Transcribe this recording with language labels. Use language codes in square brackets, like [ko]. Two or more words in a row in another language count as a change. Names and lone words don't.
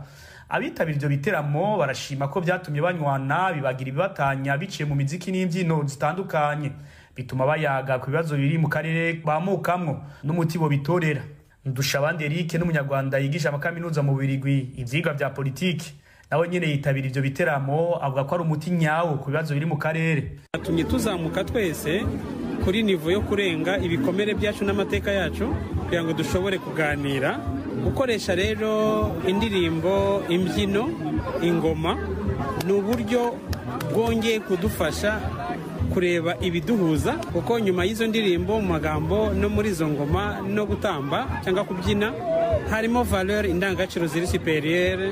[rn] Abitabira ivyo biteramo barashima ko byatumye banywana bibagira ibibatanya biciye mu miziki n'imbyino zitandukanye, bituma bayaga ku bibazo biri mu karere bamukamwo n'umuti bo bitorera. Ndushabandi Eric n'umunyarwanda yigisha amakaminuza mu Bubiligi ivyigwa vya politiki, nawe nyene yitabira ivyo biteramo avuga ko ari umuti nyawo ku bibazo biri mu karere. [rw] Atumye tuzamuka twese kuri nivo yo kurenga ibikomere byacu n'amateka yacu kugira ngo dushobore kuganira, gukoresha rero indirimbo, imbyino, ingoma ni uburyo bwongeye kudufasha kureba ibiduhuza, kuko nyuma y'izo ndirimbo mu magambo no muri izo ngoma no gutamba cyangwa kubyina harimo valeur, indangagaciro ziri superieur.